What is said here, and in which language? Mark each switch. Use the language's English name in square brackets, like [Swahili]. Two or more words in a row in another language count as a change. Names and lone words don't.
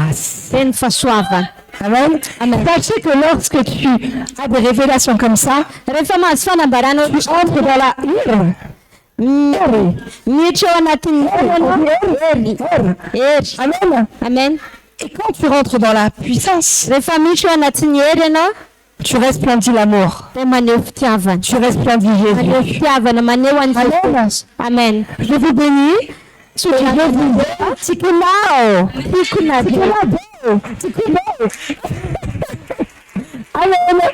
[French] grâce. [Malagasy] tena fahasoavana. Amen. Amen. [French] Sachez que lorsque tu as des révélations comme ça, [Malagasy] Rehefa mahazo fanambarana [French] tu entres dans la ire. [Malagasy] miditra ao anatin'ny hery. Amen. Amen. [French] Et quand tu rentres dans la puissance, [Malagasy] Rehefa miditra ao anatin'ny hery ianao [French] tu resplendis l'amour. [Malagasy] dia maneho fitiavana. [French] Tu resplendis [Malagasy] Maneho [French] Jésus. [Malagasy] fitiavana maneho an'i Amen. Jesosy. Amen. [French] Je vous bénis. Je vous bénis. [Malagasy] Tikunao. Tikunao. Amen.